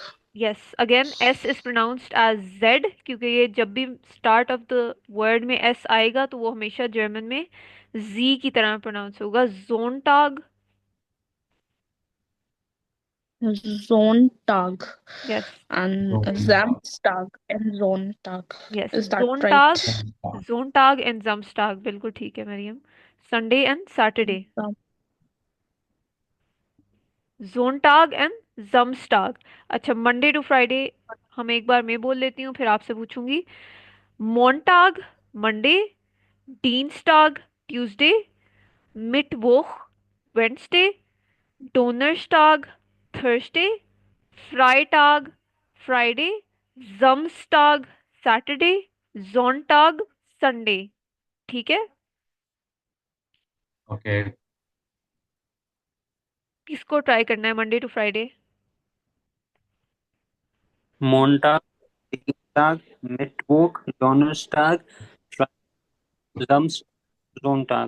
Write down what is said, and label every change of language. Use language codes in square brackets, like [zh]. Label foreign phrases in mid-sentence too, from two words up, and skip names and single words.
[en] yes again S is pronounced as Z, [hi] क्योंकि ये जब भी [en] start of the word [hi] में एस आएगा तो वो हमेशा जर्मन में जी की तरह प्रोनाउंस होगा। [de] जोनटाग। Sonntag [en] यस and [de] जोंटा Samstag and Sonntag. [en] यस Is that [de] जोनटाग। [en] right? [de] Sonntag and Samstag [hi] बिल्कुल ठीक है मरियम। [en] Sunday and Saturday. [de] Sam- Sonntag and Samstag. [hi] अच्छा [en] Monday to Friday [hi] हम एक बार मैं बोल लेती हूँ फिर आपसे पूछूंगी। [de] मोंटाग मंडे, Dienstag Tuesday, Mittwoch Wednesday, Donnerstag Thursday, Freitag Friday, Samstag Saturday, Sonntag Sunday। [hi] ठीक है, [en] Okay. [hi] किसको ट्राई करना है [en] Monday to Friday? [de] Montag, Dienstag, Mittwoch, Donnerstag, Samstag, Sonntag।